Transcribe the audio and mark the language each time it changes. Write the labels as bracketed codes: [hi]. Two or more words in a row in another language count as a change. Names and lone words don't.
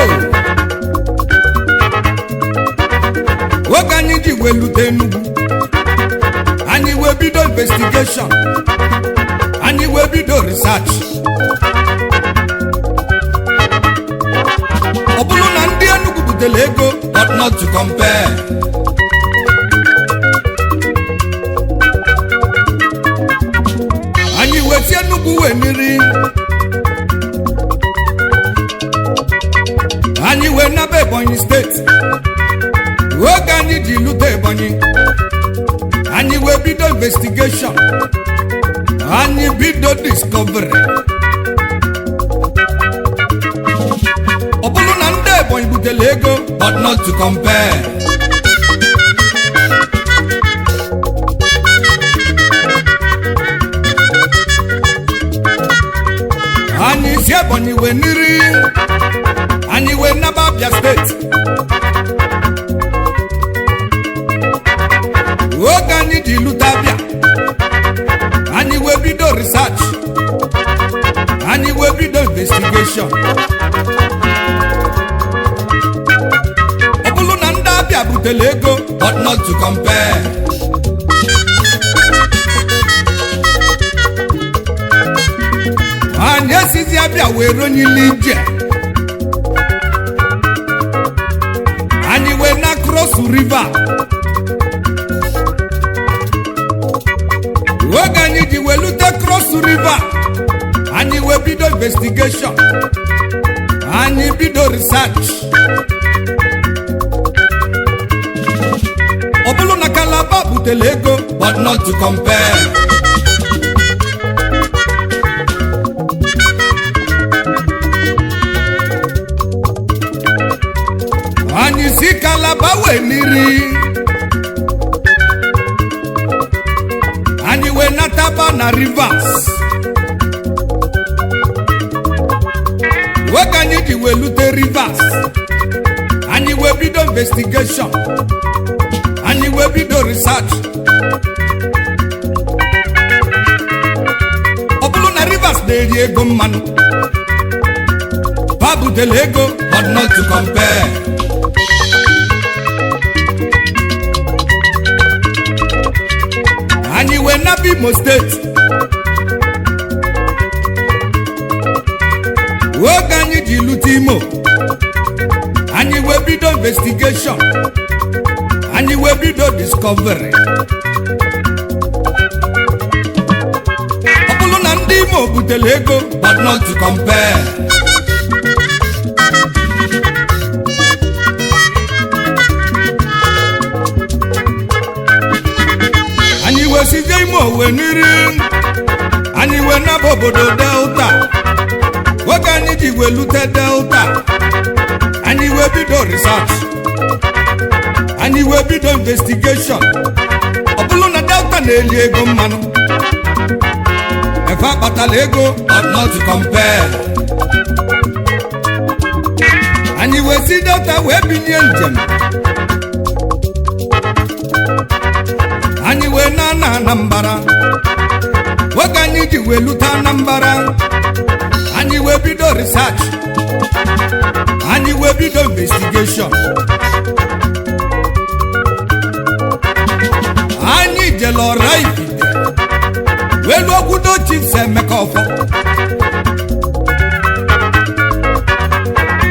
[ig] oge anyị ji wee lute Enugu anyị wee bido investigation anyị wee bido research ọ bụrụ na ndị Enugu butere ego [en] but not to compare [ig] anyị wee si Enugu wee niri anyị wee naba Ebonyi steeti oge anyị ji lute Ebonyi anyị wee bido investigation anyị bido discovery ọ bụrụ na ndị Ebonyi butere ego [en] but not to compare [ig] anyị si Ebonyi wee niri anyị wee naba Abia steeti oge anyị ji lute Abia anyị wee bido research anyị wee bido investigation ọ bụrụ na ndị Abia butere ego [en] but not to compare [ig] anyị esizi Abia wee ronyili ije anyị wee na cross river oge anyị ji wee lute cross river anyị wee bido investigation anyị bido research ọ bụrụ na Calabar butere ego [en] but not to compare [ig] anyị si Calabar wee niri anyị wee nataba na Rivers oge anyị ji wee lute Rivers anyị wee bido investigation anyị wee bido research ọ bụrụ na Rivers na-eri ego mmanụ ba butere ego [en] but not to compare [ig] anyị wee naba Imo steeti oge anyị ji lute Imo anyị wee bido investigation anyị wee bido discovery ọ bụrụ na ndị Imo butere ego [en] but not to compare [ig] anyị wee sizie Imo wee niri anyị wee naba obodo Delta oge anyị ji wee lute Delta anyị wee bido research anyị wee bido investigation ọ bụrụ na Delta na-eli ego mmanụ efe akpatala ego [en] but not to compare [ig] anyị wee si Delta wee binye njem anyị wee na Anambra oge anyị ji wee lute Anambra anyị wee bido research anyị wee bido investigation anyị jele Oraifite wee lụọ Okwudo Chiefs Emeka Ọfọ